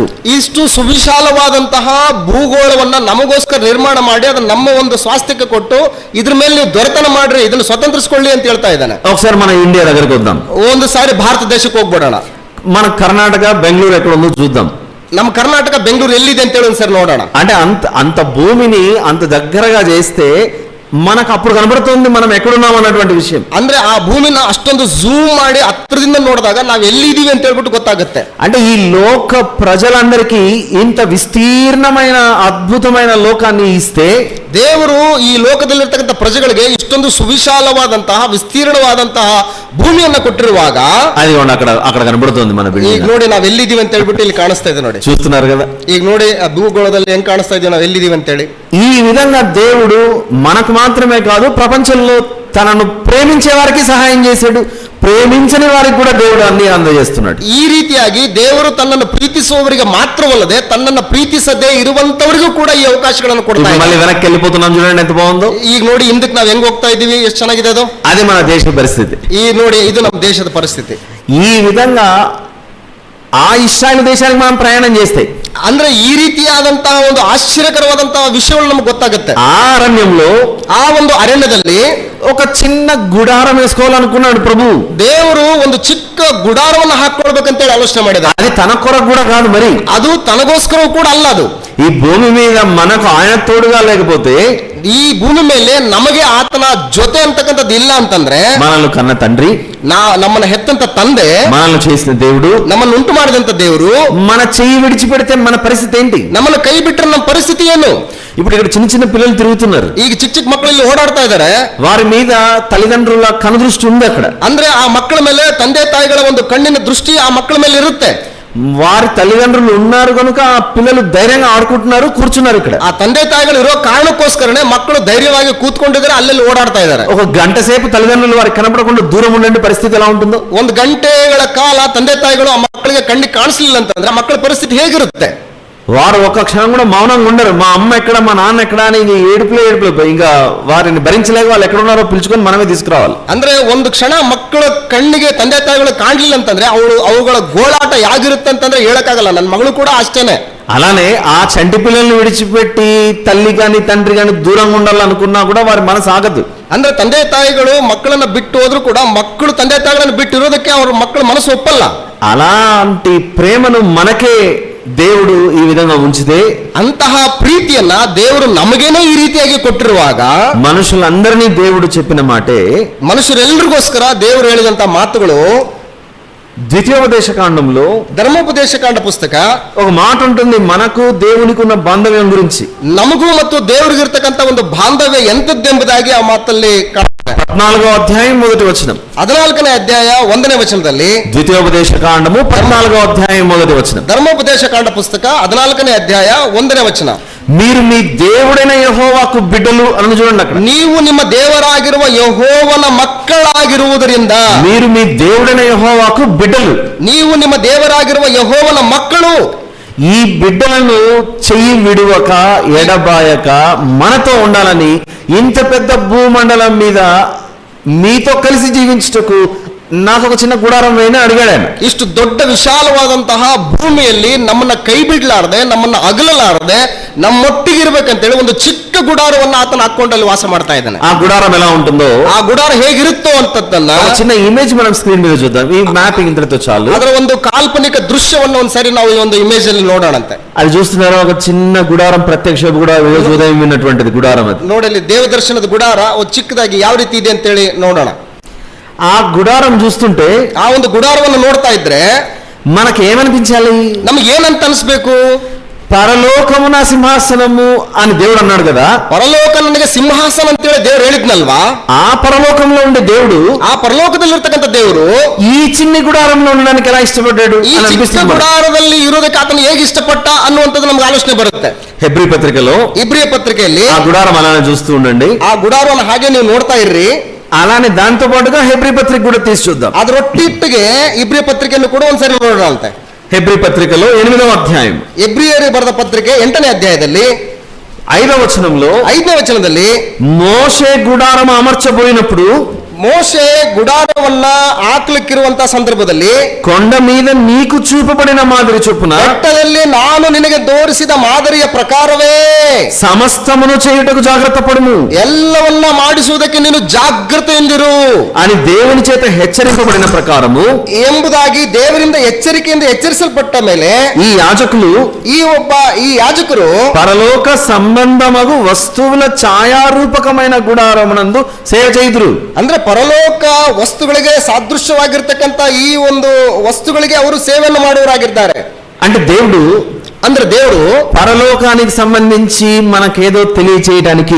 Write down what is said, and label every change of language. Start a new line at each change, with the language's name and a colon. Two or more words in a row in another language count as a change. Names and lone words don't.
Kannada: ಇಷ್ಟು ಸುವಿಶಾಲವಾದಂತಹ ಭೂಗೋಳವನ್ನ ನಮಗೋಸ್ಕರ ನಿರ್ಮಾಣ ಮಾಡಿ ಅದನ್ನ ನಮ್ಮ ಒಂದು ಸ್ವಾಸ್ಥ್ಯಕ್ಕೆ ಕೊಟ್ಟು ಇದ್ರ ಮೇಲೆ ನೀವು ದೊರೆತನ ಮಾಡ್ರಿ, ಇದನ್ನು ಸ್ವತಂತ್ರಿಸಿಕೊಳ್ಳಿ ಅಂತ ಹೇಳ್ತಾ ಇದ್ದಾನೆ.
Telugu: ఒకసారి మన ఇండియా దగ్గరికి వద్దాం.
Kannada: ಒಂದು ಸಾರಿ ಭಾರತ ದೇಶಕ್ಕೆ ಹೋಗ್ಬಿಡೋಣ.
Telugu: మన కర్ణాటక బెంగళూరు ఎక్కడ ఉందో చూద్దాం.
Kannada: ನಮ್ಮ ಕರ್ನಾಟಕ ಬೆಂಗಳೂರು ಎಲ್ಲಿದೆ ಅಂತ ಹೇಳಿ ಒಂದ್ಸರಿ ನೋಡೋಣ.
Telugu: అంటే అంత భూమిని అంత దగ్గరగా చేస్తే మనకు అప్పుడు కనబడుతుంది మనం ఎక్కడున్నాం అన్నటువంటి విషయం.
Kannada: ಅಂದ್ರೆ ಆ ಭೂಮಿನ ಅಷ್ಟೊಂದು ಝೂಮ್ ಮಾಡಿ ಹತ್ರದಿಂದ ನೋಡಿದಾಗ ನಾವು ಎಲ್ಲಿದ್ದೀವಿ ಅಂತ ಹೇಳ್ಬಿಟ್ಟು ಗೊತ್ತಾಗುತ್ತೆ.
Telugu: అంటే ఈ లోక ప్రజలందరికీ ఇంత విస్తీర్ణమైన అద్భుతమైన లోకాన్ని ఇస్తే,
Kannada: ದೇವರು ಈ ಲೋಕದಲ್ಲಿರ್ತಕ್ಕಂಥ ಪ್ರಜೆಗಳಿಗೆ ಇಷ್ಟೊಂದು ಸುವಿಶಾಲವಾದಂತಹ ವಿಸ್ತೀರ್ಣವಾದಂತಹ ಭೂಮಿಯನ್ನ ಕೊಟ್ಟಿರುವಾಗ
Telugu: అది అక్కడ అక్కడ కనబడుతుంది మన
Kannada: ಈಗ
Telugu: బిల్డింగ్.
Kannada: ನೋಡಿ ನಾವು ಎಲ್ಲಿದ್ದೀವಿ ಅಂತ ಹೇಳ್ಬಿಟ್ಟು ಇಲ್ಲಿ ಕಾಣಿಸ್ತಾ ಇದೆ ನೋಡಿ.
Telugu: చూస్తున్నారు కదా.
Kannada: ಈಗ ನೋಡಿ ಆ ಭೂಗೋಳದಲ್ಲಿ ಹೆಂಗ್ ಕಾಣಿಸ್ತಾ ಇದೀವಿ ನಾವು ಎಲ್ಲಿದ್ದೀವಿ ಅಂತ ಹೇಳಿ.
Telugu: ఈ విధంగా దేవుడు మనకు మాత్రమే కాదు, ప్రపంచంలో తనను ప్రేమించే వారికి సహాయం చేశాడు, ప్రేమించని వారికి కూడా దేవుడు అన్ని అందజేస్తున్నాడు.
Kannada: ಈ ರೀತಿಯಾಗಿ ದೇವರು ತನ್ನನ್ನು ಪ್ರೀತಿಸುವವರಿಗೆ ಮಾತ್ರವಲ್ಲದೆ ತನ್ನನ್ನು ಪ್ರೀತಿಸದೇ ಇರುವಂತವರಿಗೂ ಕೂಡ ಈ ಅವಕಾಶಗಳನ್ನು ಕೊಡ್ತಾ
Telugu: ఇప్పుడు మళ్ళీ
Kannada: ಇದ್ದಾನೆ.
Telugu: వెనక్కి వెళ్ళిపోతున్నాం, చూడండి ఎంత బాగుందో.
Kannada: ಈಗ ನೋಡಿ ಹಿಂದಕ್ಕೆ ನಾವ್ ಹೆಂಗ್ ಹೋಗ್ತಾ ಇದೀವಿ, ಎಷ್ಟು ಚೆನ್ನಾಗಿದೆ ಅದು.
Telugu: అది మన దేశ పరిస్థితి.
Kannada: ಈ ನೋಡಿ ಇದು ನಮ್ಮ ದೇಶದ ಪರಿಸ್ಥಿತಿ.
Telugu: ఈ విధంగా ఆ ఇస్రాయేల్ దేశానికి మనం ప్రయాణం చేస్తే,
Kannada: ಅಂದ್ರೆ ಈ ರೀತಿಯಾದಂತಹ ಒಂದು ಆಶ್ಚರ್ಯಕರವಾದಂತಹ ವಿಷಯಗಳು ನಮ್ಗೆ ಗೊತ್ತಾಗುತ್ತೆ.
Telugu: ఆ అరణ్యంలో
Kannada: ಆ ಒಂದು ಅರಣ್ಯದಲ್ಲಿ
Telugu: ఒక చిన్న గుడారం వేసుకోవాలనుకున్నాడు ప్రభు.
Kannada: ದೇವರು ಒಂದು ಚಿಕ್ಕ ಗುಡಾರವನ್ನು ಹಾಕೊಳ್ಬೇಕಂತೇಳಿ ಆಲೋಚನೆ ಮಾಡಿದ.
Telugu: అది తన కొరకు కూడా కాదు, మరి
Kannada: ಅದು ತನಗೋಸ್ಕರ ಕೂಡ ಅಲ್ಲ. ಅದು
Telugu: ఈ భూమి మీద మనకు ఆయన తోడుగా లేకపోతే,
Kannada: ಈ ಭೂಮಿ ಮೇಲೆ ನಮಗೆ ಆತನ ಜೊತೆ ಅಂತಕ್ಕಂಥದ್ದು ಇಲ್ಲ ಅಂತಂದ್ರೆ,
Telugu: మనల్ని కన్న తండ్రి,
Kannada: ನಮ್ಮನ್ನ ಹೆತ್ತಂತ ತಂದೆ,
Telugu: మనల్ని చేసిన దేవుడు,
Kannada: ನಮ್ಮನ್ನು ಉಂಟು ಮಾಡಿದಂತ ದೇವರು
Telugu: మన చెయ్యి విడిచిపెడితే మన పరిస్థితి ఏంటి?
Kannada: ನಮ್ಮನ್ನು ಕೈ ಬಿಟ್ರೆ ನಮ್ಮ ಪರಿಸ್ಥಿತಿ ಏನು?
Telugu: ఇప్పుడు ఇక్కడ చిన్న చిన్న పిల్లలు తిరుగుతున్నారు,
Kannada: ಈಗ ಚಿಕ್ಕ ಚಿಕ್ಕ ಮಕ್ಕಳಲ್ಲಿ ಓಡಾಡ್ತಾ ಇದ್ದಾರೆ.
Telugu: వారి మీద తల్లిదండ్రుల కనుదృష్టి ఉంది అక్కడ.
Kannada: ಅಂದ್ರೆ ಆ ಮಕ್ಕಳ ಮೇಲೆ ತಂದೆ ತಾಯಿಗಳ ಒಂದು ಕಣ್ಣಿನ ದೃಷ್ಟಿ ಆ ಮಕ್ಕಳ ಮೇಲೆ ಇರುತ್ತೆ.
Telugu: వారి తల్లిదండ్రులు ఉన్నారు కనుక ఆ పిల్లలు ధైర్యంగా ఆడుకుంటున్నారు, కూర్చున్నారు ఇక్కడ.
Kannada: ಆ ತಂದೆ ತಾಯಿಗಳು ಇರೋ ಕಾರಣಕ್ಕೋಸ್ಕರನೇ ಮಕ್ಕಳು ಧೈರ್ಯವಾಗಿ ಕೂತ್ಕೊಂಡಿದ್ದಾರೆ, ಅಲ್ಲೆಲ್ಲಿ ಓಡಾಡ್ತಾ ಇದ್ದಾರೆ.
Telugu: ఒక గంట సేపు తల్లిదండ్రులు వారికి కనపడకుండా దూరం ఉండే పరిస్థితి ఎలా ఉంటుందో,
Kannada: ಒಂದು ಗಂಟೆಗಳ ಕಾಲ ತಂದೆ ತಾಯಿಗಳು ಆ ಮಕ್ಕಳಿಗೆ ಕಣ್ಣಿಗೆ ಕಾಣಿಸ್ಲಿಲ್ಲ ಅಂತಂದ್ರೆ ಮಕ್ಕಳ ಪರಿಸ್ಥಿತಿ ಹೇಗಿರುತ್ತೆ?
Telugu: వారు ఒక్క క్షణం కూడా మౌనంగా ఉండరు. మా అమ్మ ఎక్కడ, మా నాన్న ఎక్కడ అని ఏడుపులే ఇంకా వారిని భరించలేక వాళ్ళు ఎక్కడ ఉన్నారో పిలుచుకొని మనమే తీసుకురావాలి.
Kannada: ಅಂದ್ರೆ ಒಂದು ಕ್ಷಣ ಮಕ್ಕಳ ಕಣ್ಣಿಗೆ ತಂದೆ ತಾಯಿಗಳು ಕಾಣಲಿಲ್ಲ ಅಂತಂದ್ರೆ ಅವುಗಳ ಗೋಳಾಟ ಯಾಗಿರುತ್ತೆ ಅಂತಂದ್ರೆ ಹೇಳಕ್ಕಾಗಲ್ಲ. ನನ್ನ ಮಗಳು ಕೂಡ ಅಷ್ಟೇನೆ.
Telugu: అలానే ఆ చంటి పిల్లల్ని విడిచిపెట్టి తల్లి గాని తండ్రి గాని దూరంగా ఉండాలనుకున్నా కూడా వారి మనసు ఆగదు.
Kannada: ಅಂದ್ರೆ ತಂದೆ ತಾಯಿಗಳು ಮಕ್ಕಳನ್ನ ಬಿಟ್ಟು ಹೋದ್ರು ಕೂಡ ಮಕ್ಕಳು ತಂದೆ ತಾಯಿಗಳನ್ನು ಬಿಟ್ಟಿರೋದಕ್ಕೆ ಅವ್ರ ಮಕ್ಕಳ ಮನಸ್ಸು ಒಪ್ಪಲ್ಲ.
Telugu: అలాంటి ప్రేమను మనకే దేవుడు ఈ విధంగా ఉంచితే,
Kannada: ಅಂತಹ ಪ್ರೀತಿಯನ್ನ ದೇವರು ನಮಗೇನೆ ಈ ರೀತಿಯಾಗಿ ಕೊಟ್ಟಿರುವಾಗ,
Telugu: మనుషులందరినీ దేవుడు చెప్పిన మాటే,
Kannada: ಮನುಷ್ಯರೆಲ್ಲರಿಗೋಸ್ಕರ ದೇವರು ಹೇಳಿದಂತ ಮಾತುಗಳು
Telugu: ద్వితీయోపదేశ కాండంలో
Kannada: ಧರ್ಮೋಪದೇಶ ಕಾಂಡ ಪುಸ್ತಕ
Telugu: ఒక మాట ఉంటుంది, మనకు దేవునికి ఉన్న బాంధవ్యం గురించి.
Kannada: ನಮಗೂ ಮತ್ತು ದೇವರಿಗಿರ್ತಕ್ಕಂಥ ಒಂದು ಬಾಂಧವ್ಯ ಎಂತದ್ದೆಂಬುದಾಗಿ ಆ ಮಾತಲ್ಲಿ
Telugu: 14వ అధ్యాయం మొదటి వచనం.
Kannada: 14ನೇ ಅಧ್ಯಾಯ 1ನೇ ವಚನದಲ್ಲಿ,
Telugu: ద్వితీయోపదేశ కాండము 14వ అధ్యాయం మొదటి వచనం.
Kannada: ಧರ್ಮೋಪದೇಶ ಕಾಂಡ ಪುಸ್ತಕ 14ನೇ ಅಧ್ಯಾಯ 1ನೇ ವಚನ.
Telugu: మీరు మీ దేవుడైన యెహోవాకు బిడ్డలు అని చూడండి అక్కడ.
Kannada: ನೀವು ನಿಮ್ಮ ದೇವರಾಗಿರುವ ಯೆಹೋವನ ಮಕ್ಕಳಾಗಿರುವುದರಿಂದ,
Telugu: మీరు మీ దేవుడైన యెహోవాకు బిడ్డలు,
Kannada: ನೀವು ನಿಮ್ಮ ದೇವರಾಗಿರುವ ಯೆಹೋವನ ಮಕ್ಕಳು.
Telugu: ఈ బిడ్డలను చెయ్యి విడువక ఎడబాయక మనతో ఉండాలని ఇంత పెద్ద భూమండలం మీద మీతో కలిసి జీవించుటకు నాకు ఒక చిన్న గుడారం వేయని అడిగాడు ఆయన.
Kannada: ಇಷ್ಟು ದೊಡ್ಡ ವಿಶಾಲವಾದಂತಹ ಭೂಮಿಯಲ್ಲಿ ನಮ್ಮನ್ನ ಕೈ ಬಿಡ್ಲಾರದೆ, ನಮ್ಮನ್ನ ಅಗಲಲಾರದೆ, ನಮ್ಮೊಟ್ಟಿಗಿರ್ಬೇಕಂತೇಳಿ ಒಂದು ಚಿಕ್ಕ ಗುಡಾರವನ್ನ ಆತನ ಹಾಕೊಂಡಲ್ಲಿ ವಾಸ ಮಾಡ್ತಾ ಇದ್ದಾನೆ.
Telugu: ఆ గుడారం ఎలా ఉంటుందో,
Kannada: ಆ ಗುಡಾರ ಹೇಗಿರುತ್ತೋ ಅಂತದ್ದನ್ನ
Telugu: ఒక చిన్న ఇమేజ్ మనం స్క్రీన్ మీద చూద్దాం. ఈ మ్యాపింగ్ ఇంతటితో చాలు.
Kannada: ಅದರ ಒಂದು ಕಾಲ್ಪನಿಕ ದೃಶ್ಯವನ್ನ ಒಂದ್ಸರಿ ನಾವು ಈ ಒಂದು ಇಮೇಜ್ ಅಲ್ಲಿ ನೋಡೋಣಂತೆ.
Telugu: అది చూస్తున్నారా, ఒక చిన్న గుడారం, ప్రత్యక్ష గుడారం, రోజు ఉదయం విన్నటువంటిది గుడారం. అది
Kannada: ನೋಡಲಿ ದೇವದರ್ಶನದ ಗುಡಾರ ಒಂದು ಚಿಕ್ಕದಾಗಿ ಯಾವ ರೀತಿ ಇದೆ ಅಂತೇಳಿ ನೋಡೋಣ.
Telugu: ఆ గుడారం చూస్తుంటే
Kannada: ಆ ಒಂದು ಗುಡಾರವನ್ನು ನೋಡ್ತಾ ಇದ್ರೆ
Telugu: మనకి ఏమనిపించాలి?
Kannada: ನಮ್ಗೆ ಏನಂತ ಅನ್ಸ್ಬೇಕು?
Telugu: పరలోకమున సింహాసనము అని దేవుడు అన్నాడు కదా.
Kannada: ಪರಲೋಕ ನನಗೆ ಸಿಂಹಾಸನ ಅಂತೇಳಿ ದೇವ್ರು ಹೇಳಿದ್ನಲ್ವಾ?
Telugu: ఆ పరలోకంలో ఉండే దేవుడు
Kannada: ಆ ಪರಲೋಕದಲ್ಲಿರ್ತಕ್ಕಂಥ ದೇವರು
Telugu: ఈ చిన్ని గుడారంలో ఉండడానికి ఎలా ఇష్టపడ్డాడు
Kannada: ಈ
Telugu: అని
Kannada: ಚಿಕ್ಕ
Telugu: అనిపిస్తుంది మనకు.
Kannada: ಗುಡಾರದಲ್ಲಿ ಇರೋದಕ್ಕೆ ಆತನು ಹೇಗೆ ಇಷ್ಟಪಟ್ಟ ಅನ್ನುವಂಥದ್ದು ನಮ್ಗೆ ಆಲೋಚನೆ ಬರುತ್ತೆ.
Telugu: హెబ్రీ పత్రికలో
Kannada: ಇಬ್ರಿಯ ಪತ್ರಿಕೆಯಲ್ಲಿ
Telugu: ఆ గుడారం అలానే చూస్తూ ఉండండి.
Kannada: ಆ ಗುಡಾರವನ್ನು ಹಾಗೆ ನೀವು ನೋಡ್ತಾ ಇರ್ರಿ.
Telugu: అలానే దాంతో పాటుగా హెబ్రీ పత్రిక కూడా తీసి చూద్దాం.
Kannada: ಅದರೊಟ್ಟಿಗೆ ಇಬ್ರಿಯ ಪತ್ರಿಕೆಯನ್ನು ಕೂಡ ಒಂದ್ಸರಿ ನೋಡೋಣ ಅಂತೆ.
Telugu: హెబ్రీ పత్రికలో 8వ అధ్యాయం
Kannada: ಎಬ್ರಿಯರಿಗೆ ಬರೆದ ಪತ್ರಿಕೆ 8ನೇ ಅಧ್ಯಾಯದಲ್ಲಿ
Telugu: 5వ వచనంలో
Kannada: 5ನೇ ವಚನದಲ್ಲಿ
Telugu: మోషే గుడారం అమర్చబోయినప్పుడు
Kannada: ಮೋಶೆ ಗುಡಾರವನ್ನ ಹಾಕ್ಲಿಕ್ಕಿರುವಂತ ಸಂದರ್ಭದಲ್ಲಿ
Telugu: కొండ మీద నీకు చూపబడిన మాదిరి చొప్పున
Kannada: ಬೆಟ್ಟದಲ್ಲಿ ನಾನು ನಿನಗೆ ತೋರಿಸಿದ ಮಾದರಿಯ ಪ್ರಕಾರವೇ
Telugu: సమస్తమును చేయుటకు జాగ్రత్త పడుము
Kannada: ಎಲ್ಲವನ್ನ ಮಾಡಿಸುವುದಕ್ಕೆ ನೀನು ಜಾಗೃತೆಯಿಂದಿರು
Telugu: అని దేవుని చేత హెచ్చరింపబడిన ప్రకారము
Kannada: ಎಂಬುದಾಗಿ ದೇವರಿಂದ ಎಚ್ಚರಿಕೆಯಿಂದ ಎಚ್ಚರಿಸಲ್ಪಟ್ಟ ಮೇಲೆ
Telugu: ఈ యాజకులు
Kannada: ಈ ಯಾಜಕರು
Telugu: పరలోక సంబంధమగు వస్తువుల ఛాయారూపకమైన గుడారమునందు సేవ చేయుదురు.
Kannada: ಅಂದ್ರೆ ಪರಲೋಕ ವಸ್ತುಗಳಿಗೆ ಸಾದೃಶ್ಯವಾಗಿರ್ತಕ್ಕಂಥ ಈ ಒಂದು ವಸ್ತುಗಳಿಗೆ ಅವರು ಸೇವೆಯನ್ನು ಮಾಡುವವರಾಗಿದ್ದಾರೆ.
Telugu: అంటే దేవుడు పరలోకానికి సంబంధించి మనకేదో తెలియచేయడానికి